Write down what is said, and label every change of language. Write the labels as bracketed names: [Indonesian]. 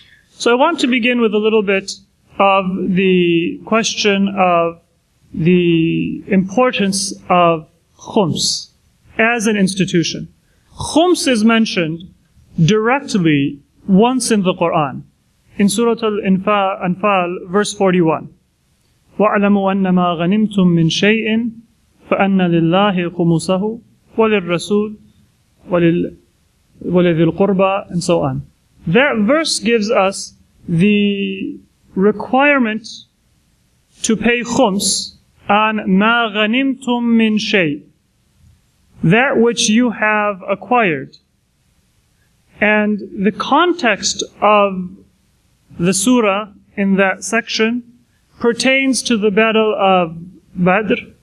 [English] So I want to begin with a little bit of the question of the importance of khums as an institution. Khums is mentioned directly once in the Quran, in Surah Al-Anfal, verse 41. [Arabic] وَاعْلَمُوا أَنَّمَا غَنِمْتُم مِّن شَيْءٍ فَأَنَّ لِلَّهِ خُمُسَهُ وَلِلرَّسُولِ وَلِذِي الْقُرْبَى, [English] and so on. That verse gives us the requirement to pay khums on [Arabic] مَا غَنِمْتُم مِّن شَيْءٍ, [English] that which you have acquired. And the context of the surah in that section pertains to the battle of Badr.